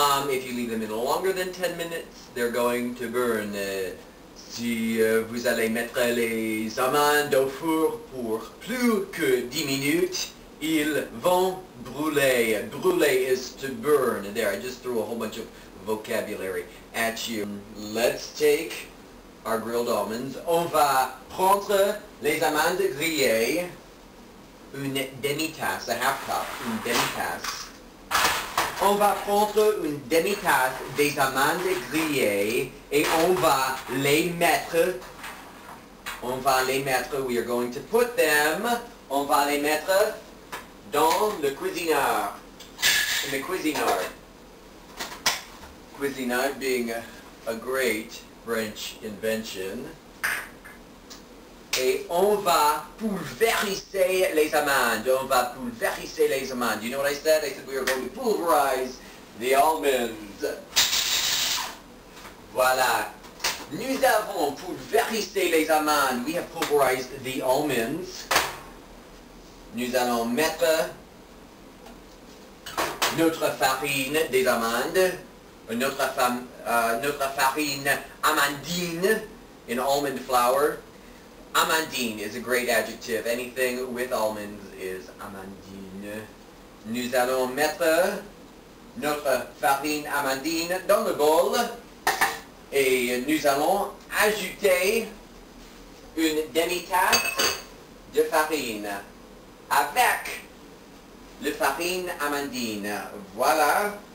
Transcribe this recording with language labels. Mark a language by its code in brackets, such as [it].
[en] If you leave them in longer than 10 minutes, they're going to burn. [fr] Si vous allez mettre les amandes au four pour plus que 10 minutes, ils vont brûler. [en] Brûler is to burn. There, I just threw a whole bunch of vocabulary at you. Let's take our grilled almonds. [fr] On va prendre les amandes grillées, une demi-tasse, [en] a half cup, [fr] une demi-tasse. On va prendre une demi-tasse des amandes grillées et on va les mettre, [en] we are going to put them, [fr] on va les mettre dans le cuisineur, [en] in the cuisineur. Cuisineur being a great French invention. [fr] Et on va pulvériser les amandes. On va pulvériser les amandes. [en] You know what I said? I said we are going to pulverize the almonds. [fr] Voilà. Nous avons pulvérisé les amandes. [en] We have pulverized the almonds. [fr] Nous allons mettre notre farine des amandes. Notre farine amandine [en] in almond flour. Amandine is a great adjective. Anything with almonds is amandine. [fr] Nous allons mettre notre farine amandine dans le bol et nous allons ajouter une demi-tasse de farine avec la farine amandine. Voilà.